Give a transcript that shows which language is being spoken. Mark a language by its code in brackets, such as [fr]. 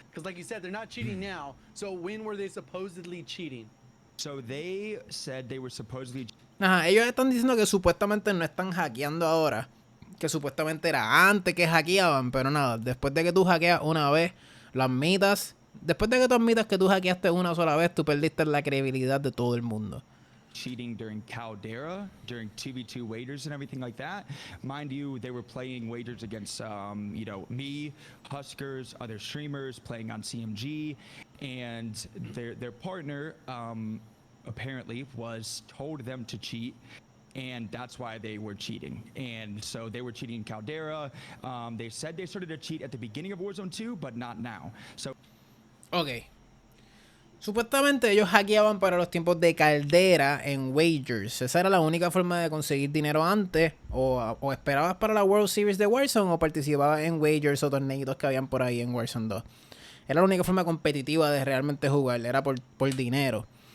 [en] Because like you said, they're not cheating now. So when were they supposedly cheating? So they said they were supposedly... [es] Ajá, ellos están diciendo que supuestamente no están hackeando ahora. Que supuestamente era antes que hackeaban, pero nada, después de que tú hackeas una vez, lo admitas. Después de que tú admitas que tú hackeaste una sola vez, tú perdiste la credibilidad de todo el mundo. [en] Cheating during Caldera, during 2v2 wagers and everything like that. Mind you, they were playing wagers against, me, Huskers, other streamers, playing on CMG, and their partner apparently told them to cheat and that's why they were cheating. And so they were cheating in Caldera. They said they started to cheat at the beginning of Warzone 2, but not now. So Ok. [es] Supuestamente ellos hackeaban para los tiempos de Caldera en Wagers. Esa era la única forma de conseguir dinero antes. O esperabas para la World Series de Warzone o participabas en Wagers o torneitos que habían por ahí en Warzone 2. Era la única forma competitiva de realmente jugar. Era por dinero.